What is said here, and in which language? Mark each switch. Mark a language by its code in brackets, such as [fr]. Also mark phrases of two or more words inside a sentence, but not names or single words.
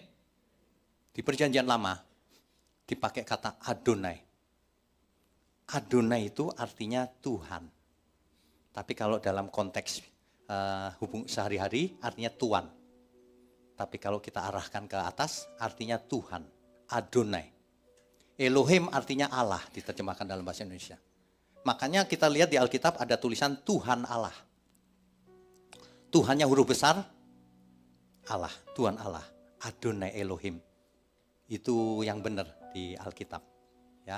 [id] Di perjanjian lama, dipakai kata Adonai. Adonai itu artinya Tuhan. Tapi kalau dalam konteks hubung sehari-hari, artinya Tuhan. Tapi kalau kita arahkan ke atas, artinya Tuhan. Adonai. Elohim artinya Allah, diterjemahkan dalam bahasa Indonesia. Makanya kita lihat di Alkitab ada tulisan Tuhan Allah. Tuhannya huruf besar, Allah, Tuhan Allah, Adonai Elohim. Itu yang benar di Alkitab. Ya.